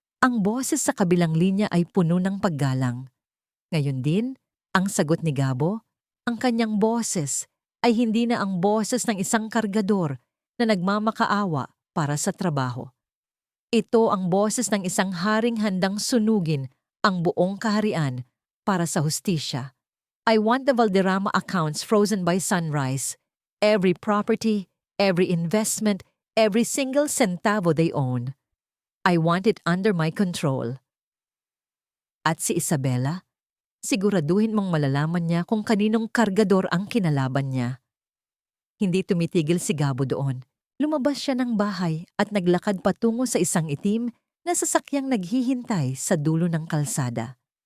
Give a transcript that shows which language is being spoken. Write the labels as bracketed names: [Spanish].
[Filipino] Ang boses sa kabilang linya ay puno ng paggalang. Ngayon din, ang sagot ni Gabo, ang kanyang boses ay hindi na ang boses ng isang kargador na nagmamakaawa para sa trabaho. Ito ang boses ng isang haring handang sunugin ang buong kaharian para sa hustisya. [English] I want the Valderrama accounts frozen by sunrise. Every property, every investment, every single centavo they own. I want it under my control. [Filipino] At si Isabela, siguraduhin mong malalaman niya kung kaninong kargador ang kinalaban niya. Hindi tumitigil si Gabo doon. Lumabas siya ng bahay at naglakad patungo sa isang itim na sasakyang naghihintay sa dulo ng kalsada.